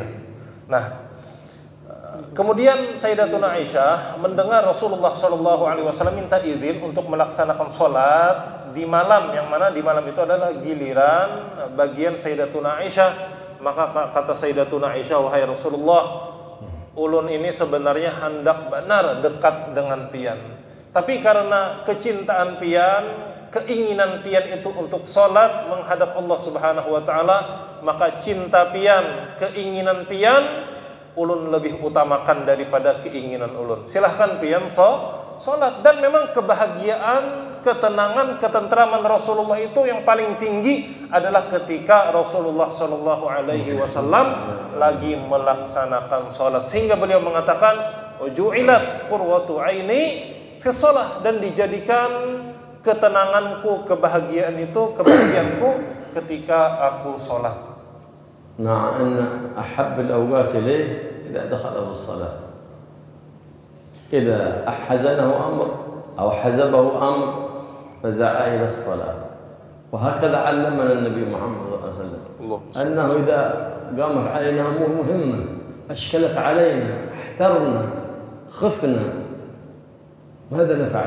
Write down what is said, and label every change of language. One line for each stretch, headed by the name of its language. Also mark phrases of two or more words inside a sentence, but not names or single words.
Indonesian: Nah, kemudian Sayyidatuna Aisyah mendengar Rasulullah SAW minta izin untuk melaksanakan sholat di malam, yang mana di malam itu adalah giliran bagian Sayyidatuna Aisyah. Maka kata Sayyidatuna Aisyah, wahai Rasulullah,
Banjar: ulun ini sebenarnya hendak benar dekat dengan pian, tapi karena kecintaan pian, keinginan pian itu untuk sholat menghadap Allah
Arabic: Subhanahu wa Ta'ala,
Banjar: maka cinta pian, keinginan pian ulun lebih utamakan daripada keinginan ulun. Silahkan pian sholat.
Indonesian: Dan memang kebahagiaan, ketenangan, ketentraman Rasulullah itu yang paling tinggi adalah ketika Rasulullah SAW lagi melaksanakan sholat, sehingga beliau mengatakan
Arabic: ju'ilat qurratu aini fi shalah,
Indonesian: dan dijadikan ketenanganku, kebahagiaanku ketika aku sholat.
Arabic: مع أن أحب الأوقات إليه إذا دخل بالصلاة، إذا أحزنه أمر أو حزبه أمر فزع إلى الصلاة. وهكذا علمنا النبي محمد صلى الله عليه وسلم أنه إذا قامت علينا أمور مهمة أشكلت علينا، احترنا، خفنا، ماذا نفعل؟